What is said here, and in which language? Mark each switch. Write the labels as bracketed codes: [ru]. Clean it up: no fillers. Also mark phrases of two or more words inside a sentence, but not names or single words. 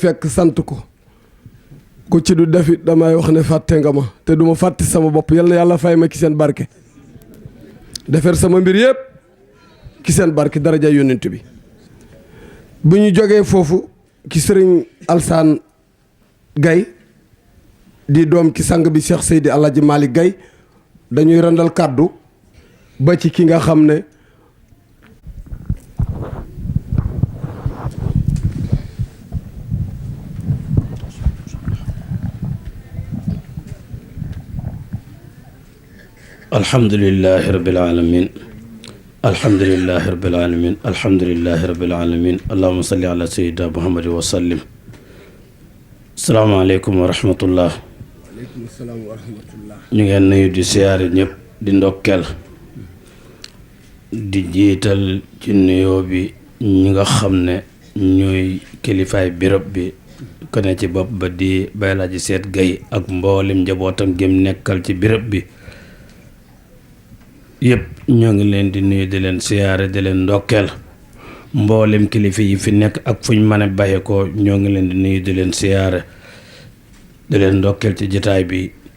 [wo] fekk sant ko ku ci du defit damay wax ne fàtte nga ma te duma fàtte sama bopp yal na yàlla fay ma ci seen barke defar sama mbir yëpp ci seen barke daraja yonent bi bu ñu jógee foofu ci sëriñ Alsaan Gay di doom ci sang bi Cheikh Seydi Alaaji Malick Gay dañuy randal kàddu ba ci ki nga xam ne [ar] الحمد لله رب العالمين الحمد لله رب العالمين الحمد لله رب العالمين اللهم صل على سيدنا محمد وسلم. السلام عليكم ورحمة الله. وعليكم السلام ورحمة الله. [wo] ñu ngeen nuyu di siyaare ñëpp di ndokkeel di jiital ci nuyoo bi ñi nga xam ne ñooy kilifaay birab bi ko ne ci bopp ba di Baye Laaji Seet Gay ak mboolem njabootam gém nekkal ci birab bi yëpp ñoo ngi leen di nuyu di leen siyaare di leen ndokkeel mboolem kilifa yi fi nekk ak fuñ mën a baxe ko ñoo ngi leen di nuyu di leen siyaare di leen ndokkeel ci jataay bi